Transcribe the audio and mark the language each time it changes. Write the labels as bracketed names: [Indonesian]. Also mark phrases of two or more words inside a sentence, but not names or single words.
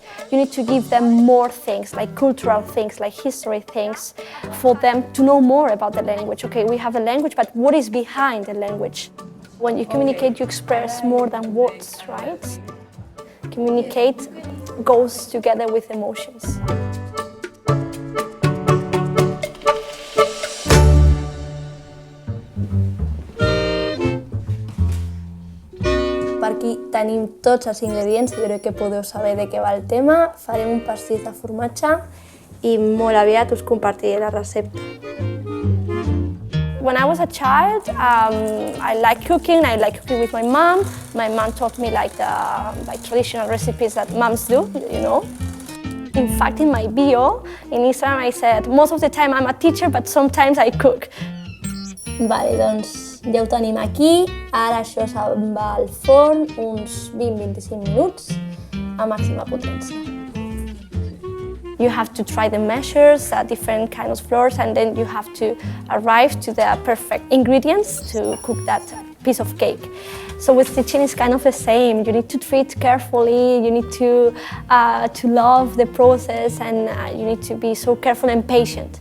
[English] You need to give them more things, like cultural things, like history things, for them to know more about the language. Okay, we have a language, but what is behind the language? When you communicate, you express more than words, right? Communicate goes together with emotions. [Catalan] Per aquí tenim tots els ingredients, jo crec que podeu saber de què va el tema. Farem un pastís de formatge i molt aviat us compartiré la recepta. [English] When I was a child, I liked cooking. I liked cooking with my mom. My mom taught me like traditional recipes that moms do, you know. In fact, in my bio, in Instagram, I said, most of the time I'm a teacher, but sometimes I cook. [Catalan] Vale, doncs ja ho tenim aquí. Ara això se'n va al forn uns 20-25 minuts a màxima potència. [English] You have to try the measures, different kinds of flours, and then you have to arrive to the perfect ingredients to cook that piece of cake. So with teaching, it's kind of the same. You need to treat carefully, you need to love the process, and you need to be so careful and patient.